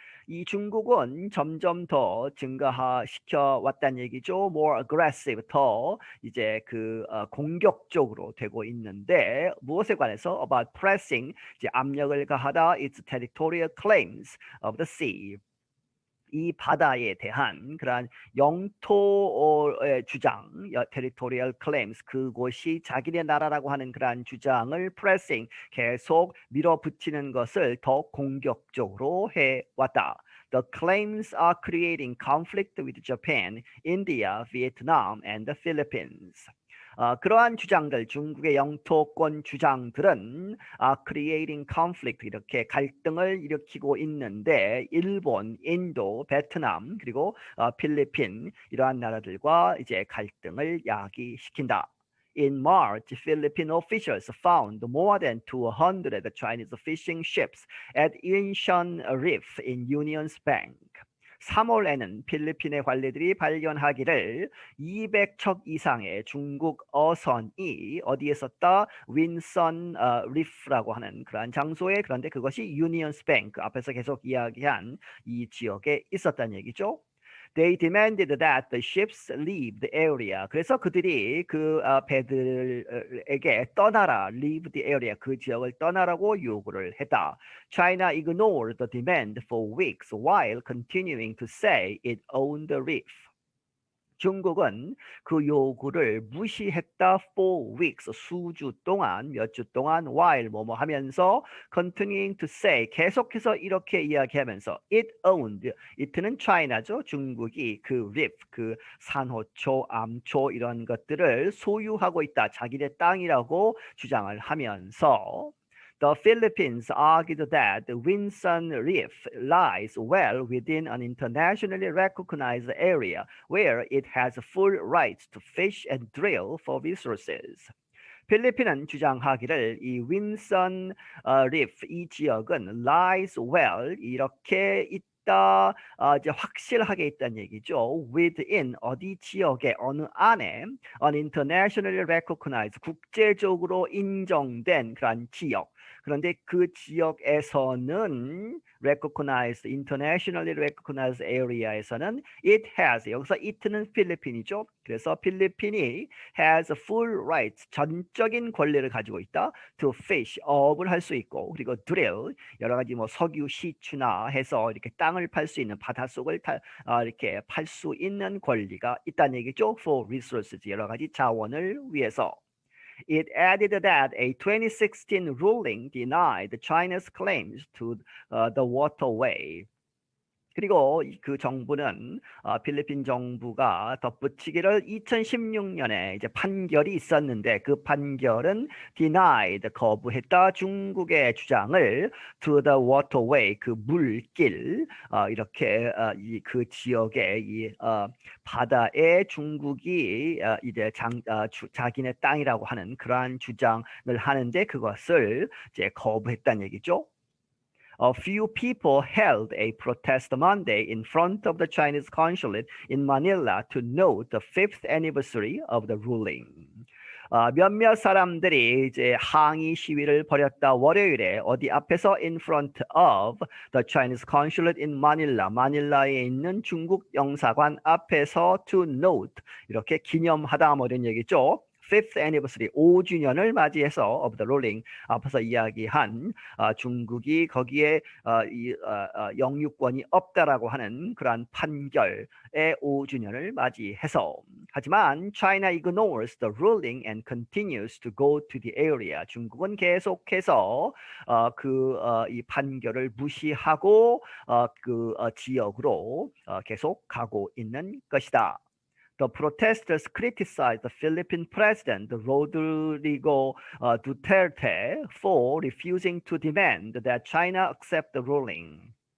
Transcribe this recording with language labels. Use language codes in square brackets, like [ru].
[ko] 이 중국은 점점 더 증가시켜 왔다는 얘기죠. [en] More aggressive, [ko] 더 이제 공격적으로 되고 있는데 무엇에 관해서 [en] about pressing [ko] 이제 압력을 가하다 [en] its territorial claims of the sea. [ko] 이 바다에 대한 그러한 영토의 주장, [en] territorial claims, [ko] 그곳이 자기네 나라라고 하는 그러한 주장을 pressing, 계속 밀어붙이는 것을 더 공격적으로 해왔다. [en] The claims are creating conflict with Japan, India, Vietnam, and the Philippines. [ko] 그러한 주장들, 중국의 영토권 주장들은 [en] creating conflict, [ko] 이렇게 갈등을 일으키고 있는데 일본, 인도, 베트남, 그리고 필리핀 이러한 나라들과 이제 갈등을 야기시킨다. [en] In March, Philippine officials found more than 200 Chinese fishing ships at Yunsan Reef in Union's Bank. [ko] 3월에는 필리핀의 관리들이 발견하기를 200척 이상의 중국 어선이 어디에 있었다? 윈선 리프라고 하는 그러한 장소에 그런데 그것이 유니언스 뱅크 앞에서 계속 이야기한 이 지역에 있었다는 얘기죠. [en] They demanded that the ships leave the area. [ko] 그래서 그들이 그 배들에게 떠나라, [en] leave the area, [ko] 그 지역을 떠나라고 요구를 했다. [en] China ignored the demand for weeks while continuing to say it owned the reef. [ko] 중국은 그 요구를 무시했다 [en] for weeks, [ko] 수주 동안, 몇 주 동안, while 뭐뭐 하면서 [en] continuing to say, [ko] 계속해서 이렇게 이야기하면서 [en] it owned, [ko] it는 China죠. 중국이 그 reef, 그 산호초, 암초 이런 것들을 소유하고 있다. 자기네 땅이라고 주장을 하면서 [en] The Philippines argued that the Winson Reef lies well within an internationally recognized area where it has full rights to fish and drill for resources. [ko] 필리핀은 주장하기를 이 윈선 리프 이 지역은 [en] lies well [ko] 이렇게 있다 이제 확실하게 있다는 얘기죠. within 어디 지역에 어느 안에 [en] an internationally recognized [ko] 국제적으로 인정된 그런 지역 그런데 그 지역에서는 recognized, [en] internationally recognized area [ko] 에서는 [en] it has, [ko] 여기서 it는 필리핀이죠. 그래서 필리핀이 [en] has full rights, [ko] 전적인 권리를 가지고 있다. [en] to fish, [ko] 어업을 할 수 있고, 그리고 drill, 여러 가지 뭐 석유 시추나 해서 이렇게 땅을 팔 수 있는 바닷속을 이렇게 팔 수 있는 권리가 있다는 얘기죠. [en] for resources, [ko] 여러 가지 자원을 위해서. [en] It added that a 2016 ruling denied China's claims to the waterway. [ko] 그리고 그 정부는 필리핀 정부가 덧붙이기를 2016년에 이제 판결이 있었는데 그 판결은 denied, 거부했다 중국의 주장을 [en] to the waterway, [ko] 그 물길, 이렇게 그 지역의 이 바다에 중국이 이제 자기네 땅이라고 하는 그러한 주장을 하는데 그것을 이제 거부했다는 얘기죠. [en] A few people held a protest Monday in front of the Chinese consulate in Manila to note the 5th anniversary of the ruling. [ko] 몇몇 사람들이 이제 항의 시위를 벌였다. 월요일에 어디 앞에서 [en] in front of the Chinese consulate in Manila, [ko] 마닐라에 있는 중국 영사관 앞에서 [en] to note, [ko] 이렇게 기념하다 뭐 이런 얘기죠. [en] 5th anniversary, [ko] 5주년을 맞이해서 [en] of the ruling, [ko] 앞에서 이야기한 중국이 거기에 영유권이 없다라고 하는 그러한 판결의 5주년을 맞이해서. 하지만 [en] China ignores the ruling and continues to go to the area. [ko] 중국은 계속해서 이 판결을 무시하고 그 지역으로 계속 가고 있는 것이다. [en] The protesters criticized the Philippine president, Rodrigo Duterte, for refusing to demand that China accept the ruling.